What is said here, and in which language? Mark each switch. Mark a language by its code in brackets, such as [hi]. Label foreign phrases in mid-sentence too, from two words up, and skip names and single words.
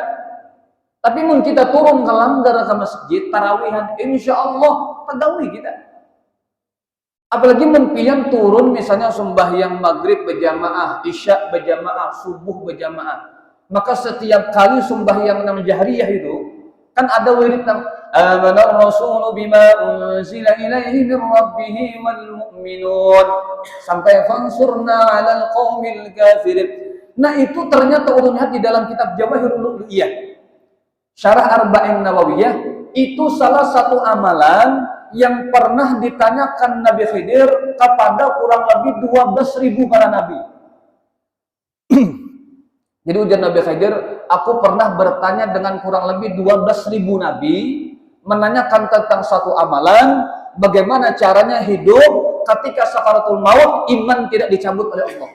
[bjn] Tapi mun kita turun ke langgar ke masjid tarawihan, insyaallah kagawi kita. Apalagi mun pian turun misalnya sembahyang maghrib berjamaah, isya berjamaah, subuh berjamaah. Maka setiap kali sembahyang nam jahriyah itu kan ada wirid nang [ar] آمن الرسول بما أنزل إليه من ربه والمؤمنون [bjn] sampai [ar] فانصرنا على القوم الكافرين. [id] Nah itu ternyata ulun lihat di dalam kitab Jawahirul Lu'lu'iyah Syarah Arba'in Nawawiyah itu salah satu amalan yang pernah ditanyakan Nabi Khidir kepada kurang lebih 12.000 para nabi. Jadi ujar Nabi Khidir, aku pernah bertanya dengan kurang lebih 12.000 nabi, menanyakan tentang satu amalan, bagaimana caranya hidup ketika sakaratul maut, iman tidak dicabut oleh Allah.